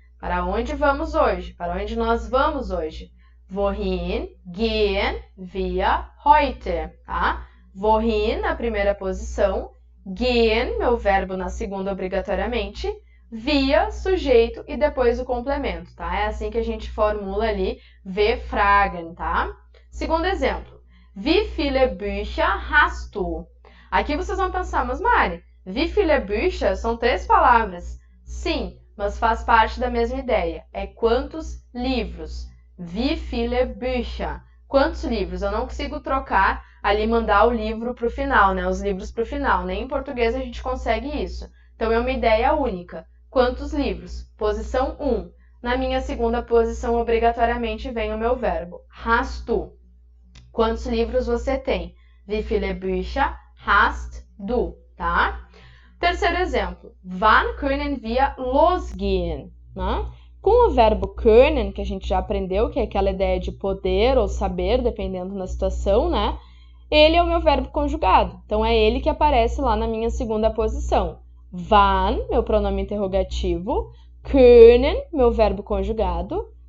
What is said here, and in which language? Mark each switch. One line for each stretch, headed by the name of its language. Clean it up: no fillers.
Portuguese: Para onde vamos hoje? Para onde nós vamos hoje?
German: Wohin gehen wir heute?
Portuguese: Tá? Wohin na primeira posição, gehen, meu verbo na segunda obrigatoriamente, wir, sujeito e depois o complemento, tá? É assim que a gente formula ali W-Fragen, tá? Segundo exemplo,
German: wie viele Bücher hast du?
Portuguese: Aqui vocês vão pensar, mas Mari,
German: wie viele Bücher
Portuguese: são 3 palavras. Sim, mas faz parte da mesma ideia. É quantos livros?
German: Wie viele Bücher?
Portuguese: Quantos livros? Eu não consigo trocar ali, mandar o livro para o final, né? Os livros para o final. Nem em português a gente consegue isso. Então, é uma ideia única. Quantos livros? Posição 1. Na minha segunda posição, obrigatoriamente, vem o meu verbo.
German: Hast du?
Portuguese: Quantos livros você tem?
German: Wie viele Bücher hast du?
Portuguese: Tá? Terceiro exemplo.
German: Wann können wir losgehen?
Portuguese: Né? Com o verbo können, que a gente já aprendeu, que é aquela ideia de poder ou saber, dependendo da situação, né? Ele é o meu verbo conjugado. Então, é ele que aparece lá na minha segunda posição. Wann, meu pronome interrogativo. Können, meu verbo conjugado.